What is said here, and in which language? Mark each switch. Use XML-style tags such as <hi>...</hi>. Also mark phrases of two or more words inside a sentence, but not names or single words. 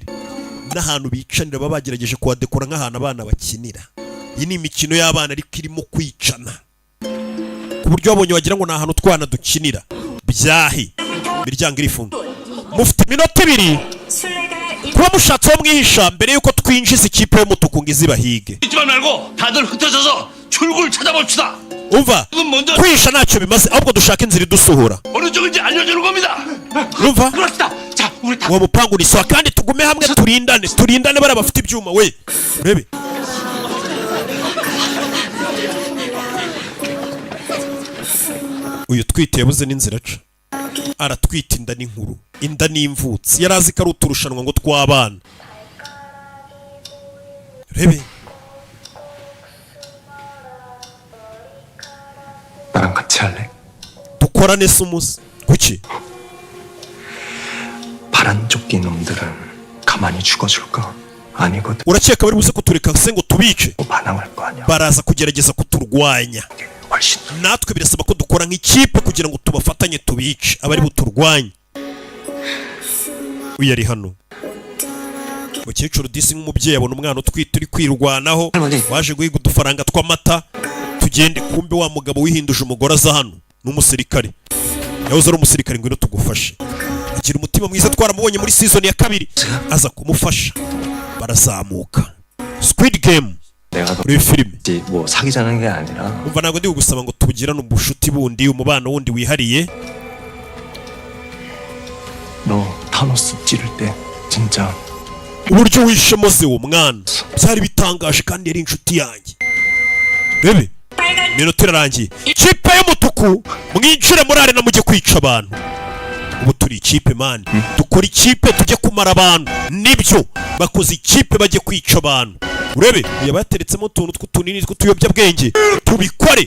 <rw>n'ahantu bicanira baba bagerageje kuhadekora nk'ahantu abana bakinira. iyi ni imikino y'abana ariko irimo kwicana, ku buryo wabonye wagira ngo ni ahantu twana dukinira. byahi imiryango irifunga. mufite iminota ibiri kuba mushatse wo mwihisha mbere yuko twinjiza ikipe y'umutuku ngo izibahige.</rw> <ko>잊지 말고 다들 흩어져서 출구를 찾아봅시다.</ko> <rw>umva kwihisha ntacyo bimaze, ahubwo dushaka inzira idusohora.</rw> <ko>어느 쪽인지 알려주는 겁니다.</ko> <rw>umva</rw> <ko>그럽시다. 자, 우리 다</ko> <rw>uwo mupangu ni sawa, kandi tugume hamwe turindane bariya bafite ibyuma. we urebe uyu twite yabuze n'inzira aca, aratwita inda n'inkuru, inda n'imvutsi. yari azi ko ari uturushanwa ngo tw'abana. rebe</rw> <ko>나랑 같이 할래?</ko> <rw>dukorane se umuze. kuki?</rw> <ko>파란 조끼 놈들은 가만히 죽어줄까? 아니거든.</ko> <rw>urakeka bari buze kutureka se ngo tubice?</rw> <ko>반항할 거 아니야.</ko> <rw>baraza kugerageza kuturwanya.</rw> <ko>훨씬</ko> <rw>natwe birasaba ko dukora nk'ikipe kugira ngo tubafatanye tubice abari buturwanye. uyu ari hano. umukecuru disi nk'umubyeyi abona umwana utwite uri kwirwanaho, waje guhiga udufaranga tw'amata. tugende, kumbe wa mugabo wihinduje umugore aza hano n'umusirikare. yahoze ari umusirikare, ngwino tugufashe. agira umutima mwiza, twaramubonye muri season ya 2, aza kumufasha. barazamuka. Squid Game</rw> <ko>내가</ko> <rw>muri filime.</rw> <ko>뭐 사귀자는 게 아니라</ko> <rw>umva ntabwo ndi kugusaba ngo tugirane ubushuti bundi, umubano wundi wihariye.</rw> <ko>타노스 찌를 때 진짜</ko> <rw>uburyo wishemo se uwo mwana byari bitangaje kandi yari inshuti yanjye. Bebe minota irarangiye, ikipe y'umutuku mwinjire muri arena mujye kwica abantu. Ubu turi ikipe mani, dukora ikipe tujye kumara abantu. Nibyo bakoze ikipe bajye kwica abantu. Urebe yabateretsemo utuntu tw'utunini tw'utuyobyabwenge, tubikore.</rw>